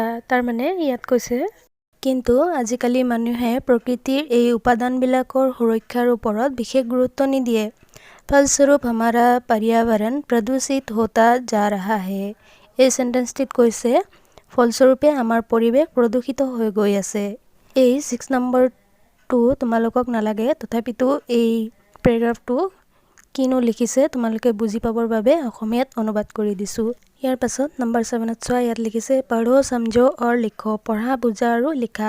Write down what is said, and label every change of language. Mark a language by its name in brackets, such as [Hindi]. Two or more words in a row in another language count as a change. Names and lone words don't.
[Assamese] তাৰ মানে ইয়াত কৈছে কিন্তু আজিকালি মানুহে প্ৰকৃতিৰ এই উপাদানবিলাকৰ সুৰক্ষাৰ ওপৰত বিশেষ গুৰুত্ব নিদিয়ে। [Hindi] फलस्वरूप हमारा पर्यावरण प्रदूषित होता जा रहा है। [Assamese] এই সেন্টেন্সটিত কৈছে ফলস্বৰূপে আমাৰ পৰিৱেশ প্ৰদূষিত হৈ গৈ আছে। এই 6 নম্বৰ পেৰেগ্ৰাফটো তোমালোকক নালাগে, তথাপিতো এই পেৰেগ্ৰাফটো কিনো লিখিছে তোমালোকে বুজি পাবৰ বাবে অসমীয়াত অনুবাদ কৰি দিছোঁ। ইয়াৰ পাছত নম্বৰ 7ত চোৱা, ইয়াত লিখিছে [Hindi] पढ़ो समझो [Assamese] আৰু লিখো, পঢ়া বুজা আৰু লিখা।